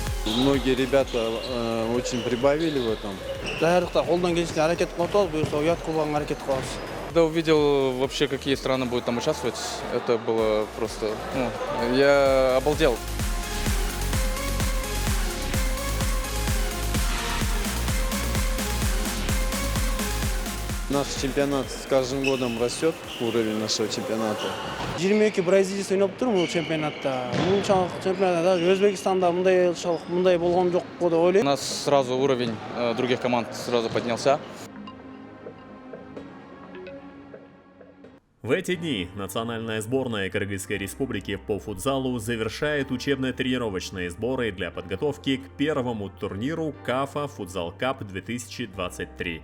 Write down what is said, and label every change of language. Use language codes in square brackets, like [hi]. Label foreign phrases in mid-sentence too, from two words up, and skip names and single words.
[ru] Многие ребята очень прибавили в этом. [ky] Даярдыкта колдон келишинче аракет кылып атабыз, буюрса уят кылганга аракет кылабыз. [ru] Когда увидел вообще, какие страны будут там участвовать, это было просто, я обалдел. Наш чемпионат с каждым годом растет, уровень нашего чемпионата. [ky] 22 бразилец ойноп тур бул чемпионатта. Мынчалык чемпионатта Өзбекстанда мындай болгон жокпу деп [ru] У [ky] ойлойм. [ru] нас сразу уровень других команд сразу поднялся. В эти дни национальная сборная Кыргызской республики по футзалу завершает учебно-тренировочные сборы для подготовки к первому турниру КАФА Футзал Кап 2023.